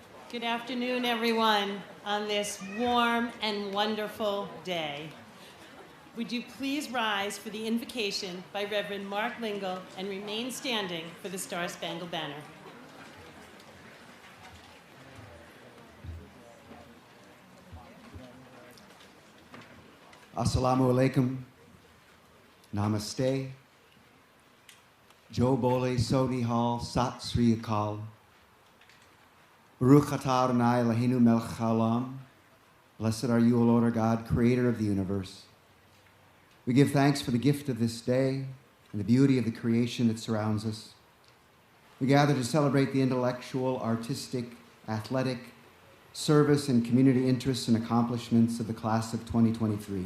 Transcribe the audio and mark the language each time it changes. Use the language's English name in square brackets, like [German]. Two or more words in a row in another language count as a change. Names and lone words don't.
[English] Good afternoon, everyone, on this warm and wonderful day. Would you please rise for the invocation by Reverend Mark Lingle and remain standing for the Star-Spangled Banner. [Arabic] السلام عليكم, [Punjabi] namaste, ਜੋ ਬੋਲੇ ਸੋਦੀ ਹਾਲ, ਸਤਿ ਸ੍ਰੀ ਅਕਾਲ, [Hebrew] ברוך אתה אדוני אלוהינו מלך העולם, [English] blessed are you, O Lord our God, creator of the universe. We give thanks for the gift of this day and the beauty of the creation that surrounds us. We gather to celebrate the intellectual, artistic, athletic, service and community interests and accomplishments of the class of 2023.